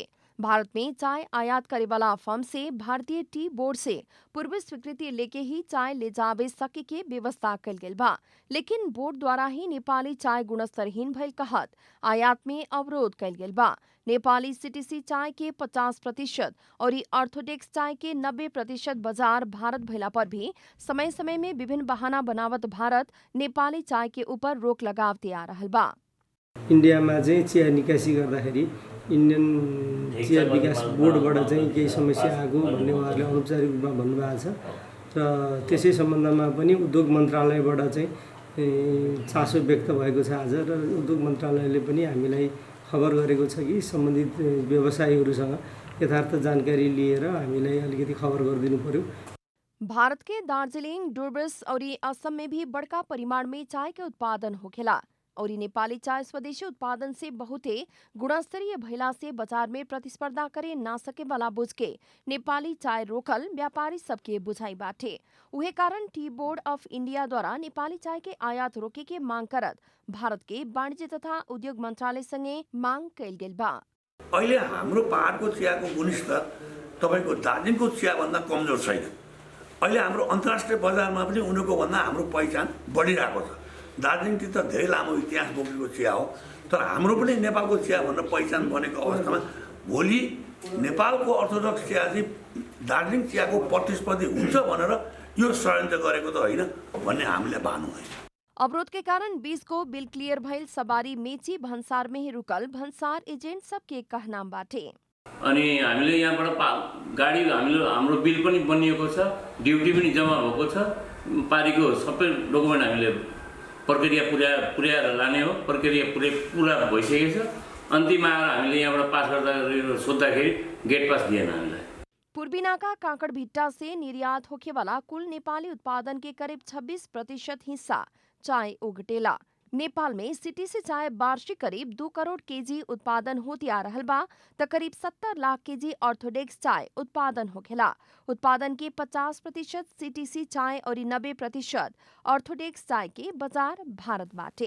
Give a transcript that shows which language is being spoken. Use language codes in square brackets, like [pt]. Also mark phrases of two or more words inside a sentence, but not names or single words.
[bho] भारत में चाय आयात करेवाला फर्म से भारतीय टी बोर्ड से पूर्व स्वीकृति लेके ही चाय ले जावे सके के व्यवस्था कल गेल बा, लेकिन बोर्ड द्वारा ही नेपाली चाय गुणस्तरहीन भइल कहत आयात में अवरोध कल गेल बा। नेपाली सीटीसी चाय के 50% और ऑर्थोडॉक्स चाय के 90% बाजार भारत भइला पर भी समय समय में विभिन्न बहाना बनावत भारत नेपाली चाय के ऊपर रोक लगावते आ रहल बा। [ne] इन्डियामा चाहिँ चिया निकासी गर्दाखेरि इन्डियन चिया विकास बोर्डबाट चाहिँ केही समस्या आएको भन्ने उहाँहरूले औपचारिक रूपमा भन्नुभएको छ र त्यसै सम्बन्धमा पनि उद्योग मन्त्रालयबाट चाहिँ चासो व्यक्त भएको छ आज र उद्योग मन्त्रालयले पनि हामीलाई खबर गरेको छ कि सम्बन्धित व्यवसायीहरूसँग यथार्थ जानकारी लिएर हामीलाई अलिकति खबर गरिदिनु पर्यो। [bho] भारत के दार्जिलिङ, डुर्बस और असम में भी बड़का परिमाण में चाय के उत्पादन होखेला और नेपाली चाय स्वदेशी उत्पादन से बहुते गुणस्तरीय भइला से बाजार में प्रतिस्पर्धा करे ना सके वाला बुझ के नेपाली चाय रोकल व्यापारी सबके बुझाई बाटे। उहे कारण टी बोर्ड ऑफ इंडिया द्वारा नेपाली चाय के आयात रोके के मांग करत भारत के वाणिज्य तथा उद्योग मंत्रालय संगे मांग कैल गेल बा। [ne] अहिले हाम्रो पहाडको चियाको गुणस्तर तपाईको दार्जिलिङको चिया भन्दा कमजोर छैन। अहिले हाम्रो अन्तर्राष्ट्रिय बजारमा पनि उनीहरूको भन्दा हाम्रो पहिचान बढिरहेको छ। दार्जिलिङ त धेरै लामो इतिहास बोकेको चिया हो, तर हाम्रो पनि नेपालको चिया भनेर पहिचान बनेको अवस्थामा भोलि नेपालको अर्थोडक्स चिया चाहिँ दार्जिलिङ चियाको प्रतिस्पर्धी हुन्छ भनेर यो षड्यन्त्र गरेको त होइन भन्ने हामीले भानु है। [bho] अवरोध के कारण 20 को बिल क्लियर भइल सवारी मेची भन्सार में ही रुकल भन्सार एजेंट सबके कहना बाटे। [ne] अनि हामीले यहाँबाट गाडी हाम्रो बिल पनि बनिएको छ, ड्युटी पनि जम्मा भएको छ, पारीको सबै डकुमेन्ट हामीले प्रक्रिया पुर्याएर लाने हो। प्रक्रिया पुरा भइसकेको छ। अन्तिममा आएर हामीले यहाँबाट पास गर्दा सोद्धाखेरि [en] gate pass [ne] दिएन हामीलाई। [bho] पूर्वी नाका काकड़भिट्टा से निर्यात होखे वाला कुल नेपाली उत्पादन के करीब 26% हिस्सा चाय उगटेला। नेपाल में सीटीसी चाय वार्षिक करीब 2 करोड़ केजी उत्पादन होती आ रहल बा त करीब 70 लाख केजी ऑर्थोडॉक्स चाय उत्पादन होखेला। उत्पादन के 50% सीटीसी चाय और 90% ऑर्थोडॉक्स चाय के बाजार भारत बाटे।